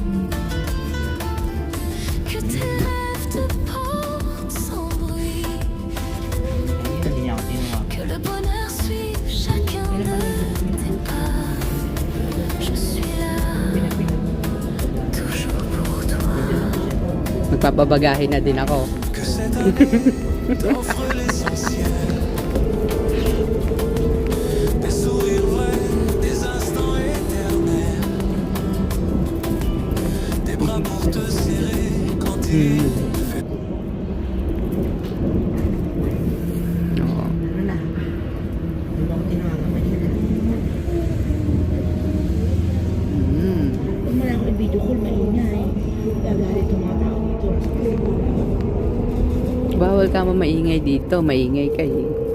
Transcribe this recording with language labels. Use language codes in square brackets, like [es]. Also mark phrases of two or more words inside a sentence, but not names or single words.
[fr] Que tes rêves te portent sans bruit. Que le bonheur suive chacun de tes pas. Je suis là, toujours pour toi. [tl] Magpapabagahe na din ako. [fr] que cette année t'offre l'essentiel. Des sourires vrais, des instants éternels. Des bras pour te serrer quand il fait [tl] Oo. Mm. Pag mo lang i- [en] video call, [tl] maingay. Gagalit yung mga tao dito. Bawal ka maingay dito. Maingay kayo.